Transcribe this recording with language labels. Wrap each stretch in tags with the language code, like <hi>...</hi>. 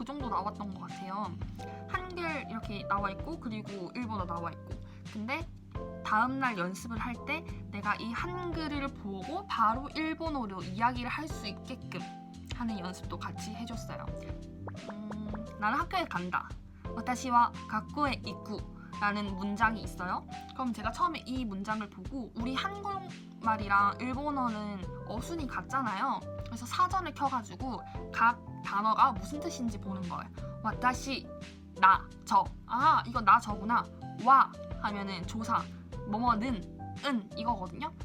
<ko>그 정도 나왔던 것 같아요. 한글 이렇게 나와 있고 그리고 일본어 나와 있고 근데 다음날 연습을 할 때 내가 이 한글을 보고 바로 일본어로 이야기를 할 수 있게끔 하는 연습도 같이 해줬어요. 나는 학교에 간다.</ko> <ja>私は 学校へ行く</ja> <ko>라는 문장이 있어요. 그럼 제가 처음에 이 문장을 보고 우리 한국말이랑 일본어는 어순이 같잖아요. 그래서 사전을 켜가지고 각 단어가 무슨 뜻인지 보는 거예요. 私, 나, 저. 이거 나, 저구나. 와 하면은 조사. 뭐뭐는 은 이거거든요.</ko>